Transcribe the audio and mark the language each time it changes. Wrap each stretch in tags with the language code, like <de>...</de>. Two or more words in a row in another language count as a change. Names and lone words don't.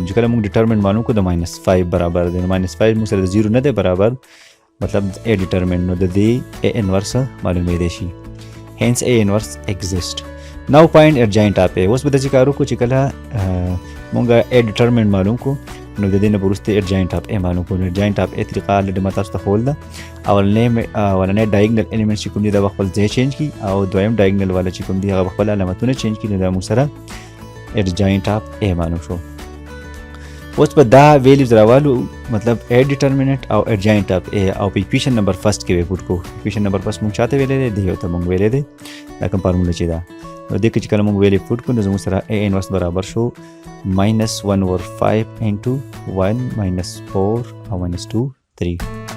<ps>چې کله موږ ډیټرمنټ معلوم کړو د -5 برابر دی نو -5 موږ سره د 0 نه دی برابر مطلب</ps> <en>A determinant</en> <ps>نو د دې</ps> <en>A inverse</en> <ps>معلومېدی شي.</ps> <en>hence A inverse exist. now find adjoint of A.</en> <ps>اوس به داسې کار وکړو چې کله موږ</ps> <en>A determinant</en> <ps>معلوم کړو نو د دې نه وروسته</ps> <en>adjoint of A</en> <ps>معلوم کړو.</ps> <en>adjoint of A</en> <ps>طریقه الریډي ما تاسو ته ښوول ده. اولنی</ps> <en>diagonal element</en> <ps>چې کوم دي دا به خپل ځای چینج کړي او دویم ډایګنل والا چې کوم دي هغه به خپل علامتونه چینج کړي نو دا موږ سره</ps> <en>adjoint of A</en> <ps>معلوم شو. اوس به دا ویلیوز راوالو مطلب</ps> <en>A determinant</en> <ps>او</ps> <en>adjoint of A</en> <ps>او په</ps> <en>equation number first</en> <ps>کې وپوټ کو.</ps> <en>equation number first</en> <ps>موږ چاته ویلې دی یو ته موږ ویلې دی دا کوم فارمولا چې دا نو دې کې چې کله موږ ویلې پوټ کو نو زموږ سره</ps> <en>A inverse</en> <ps>برابر شو</ps> <en>-1 over 5 into 1 -4</en> <ps>او -2 3.</ps>